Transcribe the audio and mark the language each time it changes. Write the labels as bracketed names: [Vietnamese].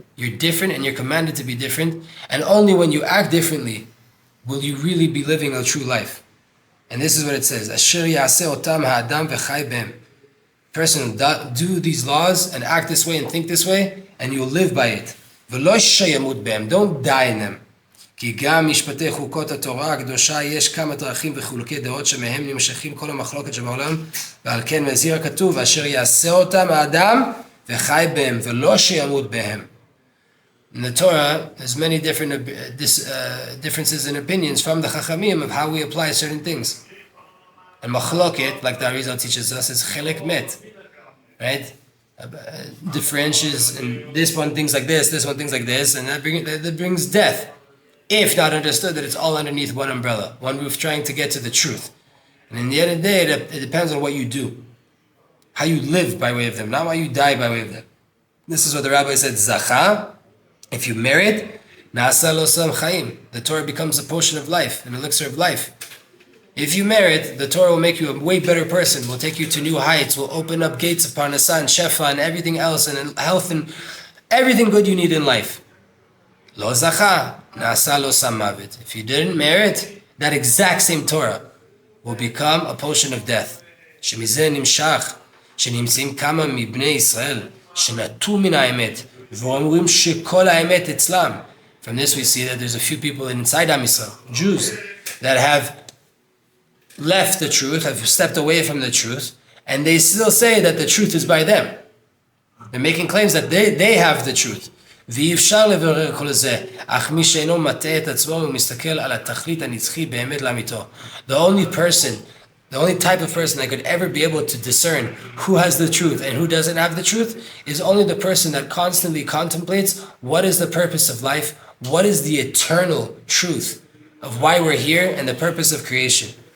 [English] You're different and you're commanded to be different. And only when you act differently will you really be living a true life. And this is what it says. [Hebrew] Asher yaseh otam ha'adam v'chai behem. [English] Person will do these laws and act this way and think this way, and you'll live by it. [Hebrew] V'lo sheyamut behem. Don't die in them. כי גם משפטי חוקות התורה הקדושה יש כמה דרכים וחילוקי דעות שמהם נמשכים כל המחלוקת שבעולם, ועל כן מזהיר הכתוב אשר יעשה אותם האדם וחי בהם ולא שימות בהם. [English] In the Torah, there's many different differences in opinions from the Chachamim of how we apply certain things. And machloket, like the Arizal teaches us, is chelek met, right? Differentiates, and this one thinks like this one thinks like this, and that brings death. If not understood that it's all underneath one umbrella, one roof, trying to get to the truth. And in the end of the day, it depends on what you do. How you live by way of them, not how you die by way of them. This is what the rabbi said, Zacha, if you merit, [Hebrew] Na'asa lo sam chaim. [English] The Torah becomes a potion of life, an elixir of life. If you merit, the Torah will make you a way better person, will take you to new heights, will open up gates of parnasah and shefa and everything else, and health and everything good you need in life. [Hebrew] Lo zacha, na'asa lo sam mavet. [English] If you didn't merit, that exact same Torah will become a potion of death. [Hebrew] Shemizeh nimshach, שנמצאים כמה מבני ישראל, שנטו מן האמת, ואומרים שכל האמת אצלם. [English] From this we see that there's a few people inside Am Yisrael, Jews, that have left the truth, have stepped away from the truth, and they still say that the truth is by them. They're making claims that they have the truth. [Hebrew] ואי אפשר לברר כל זה, אך מי שאינו מטעה את עצמו ומסתכל על התכלית הנצחי באמת לאמיתו. [English] The only type of person that could ever be able to discern who has the truth and who doesn't have the truth is only the person that constantly contemplates what is the purpose of life, what is the eternal truth of why we're here and the purpose of creation.